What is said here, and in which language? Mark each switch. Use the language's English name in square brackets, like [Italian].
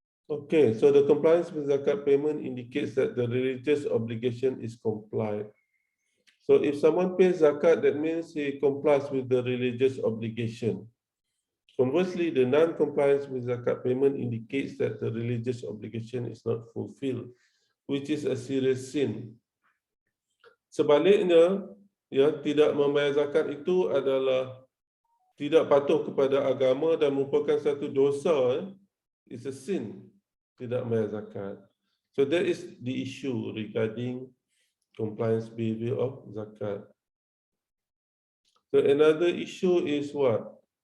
[English] Okay, so the compliance with zakat payment indicates that the religious obligation is complied. So if someone pays zakat, that means he complies with the religious obligation. Conversely, the non-compliance with zakat payment indicates that the religious obligation is not fulfilled, which is a serious sin. [Malay] Sebaliknya, ya, tidak membayar zakat itu adalah tidak patuh kepada agama dan merupakan satu dosa. [English] It's a sin. [Malay] Tidak membayar zakat. [English] So that is the issue regarding compliance behavior of zakat. So another issue is what?